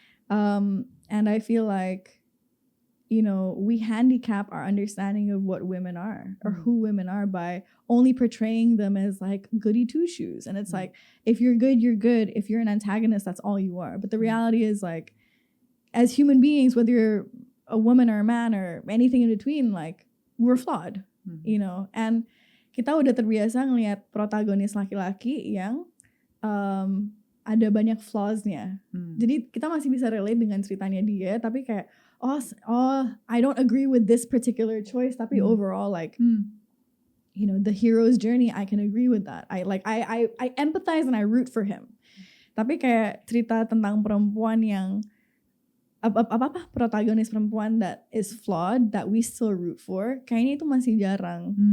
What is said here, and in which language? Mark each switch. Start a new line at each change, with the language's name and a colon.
English: And I feel like, you know, we handicap our understanding of what women are or who women are by only portraying them as like goody two shoes. And it's like, if you're good, you're good. If you're an antagonist, that's all you are. But the reality is like, as human beings, whether you're a woman or a man or anything in between, like we're flawed, you know.
Indonesian: And kita udah terbiasa ngelihat protagonis laki-laki yang ada banyak flaws-nya. Jadi kita masih bisa relate dengan ceritanya dia, tapi kayak
English: I don't agree with this particular choice,
Indonesian: tapi
English: overall like you know, the hero's journey, I can agree with that. I empathize and I root for him.
Indonesian: Tapi kayak cerita tentang perempuan yang protagonis perempuan
English: that is flawed that we still root for,
Indonesian: kayaknya itu masih jarang.